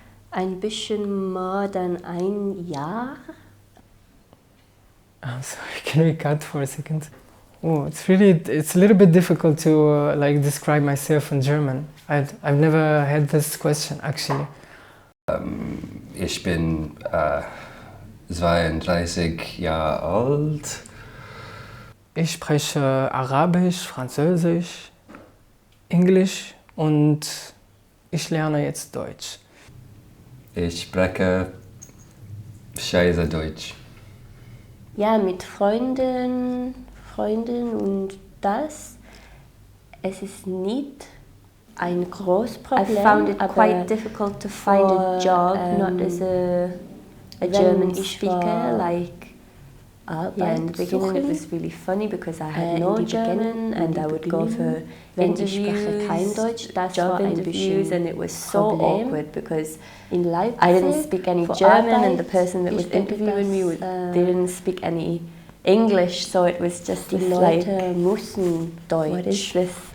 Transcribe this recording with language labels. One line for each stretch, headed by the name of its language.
German: Ein bisschen mehr than ein Jahr.
English: I'm sorry, can we cut for a second? Oh, it's a little bit difficult to like describe myself in German. I've never had this question actually.
German: Ich bin 32 Jahre alt. Ich spreche Arabisch, Französisch, Englisch und ich lerne jetzt Deutsch. Ich spreche scheiße Deutsch. Ja, mit Freunden und das. Es ist nicht ein großes Problem.
English: I found it quite difficult to find a job, not as a German speaker, like yeah, in the beginning it was really funny because I had no German and I would go for interviews, job interviews, and it was so awkward because I didn't speak any German and the person that was interviewing me they didn't speak any English, so it was just this like, what is this?